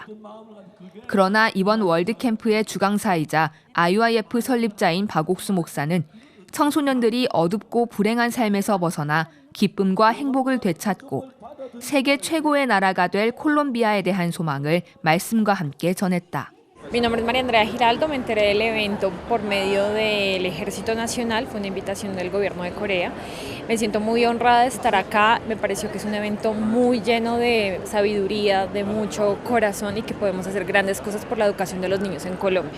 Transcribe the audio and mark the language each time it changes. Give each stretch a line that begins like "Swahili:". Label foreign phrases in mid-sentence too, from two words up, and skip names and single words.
Korean: 그러나 이번 월드캠프의 주강사이자 IYF 설립자인 박옥수 목사는 청소년들이 어둡고 불행한 삶에서 벗어나 기쁨과 행복을 되찾고 세계 최고의 나라가 될 콜롬비아에 대한 소망을 말씀과 함께 전했다.
Spanish: Mi nombre es María Andrea Giraldo, me enteré del evento por medio del Ejército Nacional, fue una invitación del gobierno de Corea. Me siento muy honrada de estar acá, me pareció que es un evento muy lleno de sabiduría, de mucho corazón y que podemos hacer grandes cosas por la educación de los niños en Colombia.